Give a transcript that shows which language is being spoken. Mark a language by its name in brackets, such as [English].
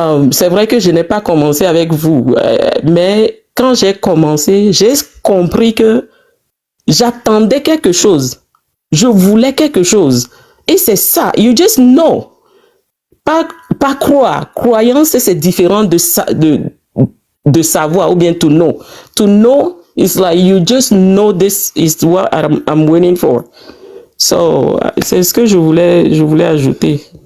[French] C'est vrai que je n'ai pas commencé avec vous, mais quand j'ai commencé, j'ai compris que j'attendais quelque chose. Je voulais quelque chose. Et c'est ça. [English] You just know. [French] Pas pas croire. Croyance, c'est différent de savoir ou bien [English] to know. To know is like you just know this is what I'm waiting for. [French] So, c'est ce que je voulais ajouter.